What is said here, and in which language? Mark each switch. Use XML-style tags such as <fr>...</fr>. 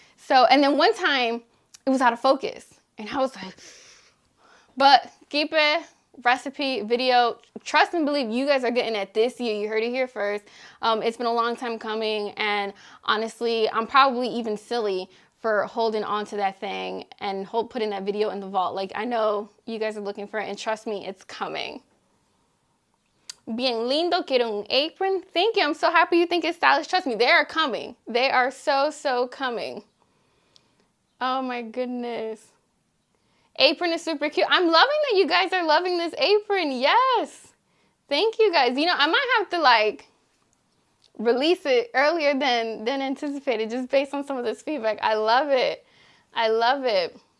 <en>So, and then one time it was out of focus and I was like, but Keep It recipe video, trust and believe, you guys are getting it this year. You heard it here first. It's been a long time coming, and honestly, I'm probably even silly for holding on to that thing and putting that video in the vault. Like, I know you guys are looking for it, and trust me, it's coming.</en> <es>Bien lindo, quiero un apron.</es> <en>Thank you. I'm so happy you think it's stylish. Trust me, they are coming. They are so coming. Oh my goodness. Apron is super cute. I'm loving that you guys are loving this apron. Yes. Thank you guys. You know, I might have to like release it earlier than anticipated just based on some of this feedback. I love it. I love it.</en>